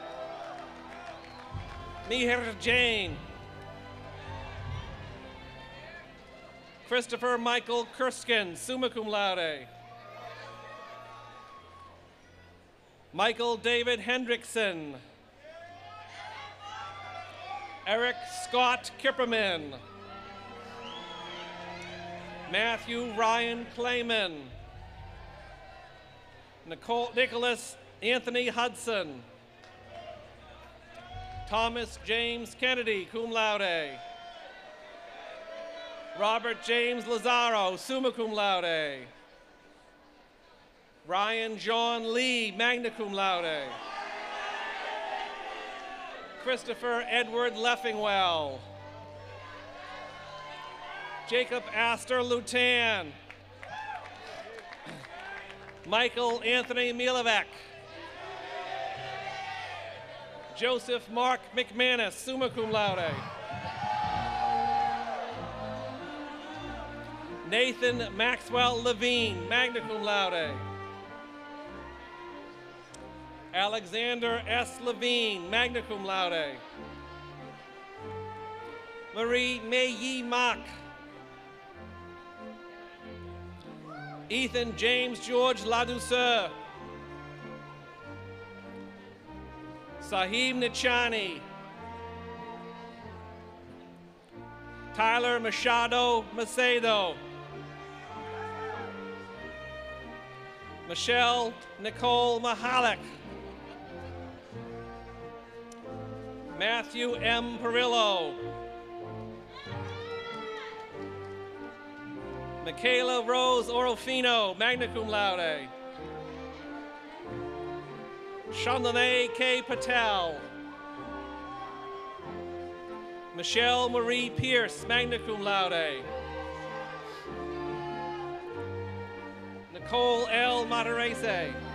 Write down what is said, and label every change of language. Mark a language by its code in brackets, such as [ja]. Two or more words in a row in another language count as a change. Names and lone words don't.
[en] Mihir Jain. Christopher Michael Kurskin, [la] summa cum laude. [en] Michael David Hendrickson. Eric Scott Kipperman. Matthew Ryan Clayman. Nicholas Anthony Hudson. Thomas James Kennedy, [la] cum laude. [en] Robert James Lazaro, [la] summa cum laude. [en] Ryan John Lee, [la] magna cum laude. [en] Christopher Edward Leffingwell. Jacob Astor Lutan. Michael Anthony Milevec. Joseph Mark McManus, [la] summa cum laude. [en] Nathan Maxwell Levine, [la] magna cum laude. [en] Alexander S. Levine, [la] magna cum laude. [en] Marie Mei Mock. Ethan James George Ladouceur. Sahib Nichani. Tyler Machado Macedo. Michelle Nicole Mahalik. Matthew M. Perillo. Michaela Rose Orofino, [la] magna cum laude. [en] Chandane K. Patel. Michelle Marie Pierce, [la] magna cum laude. [en] Nicole L. Matarese.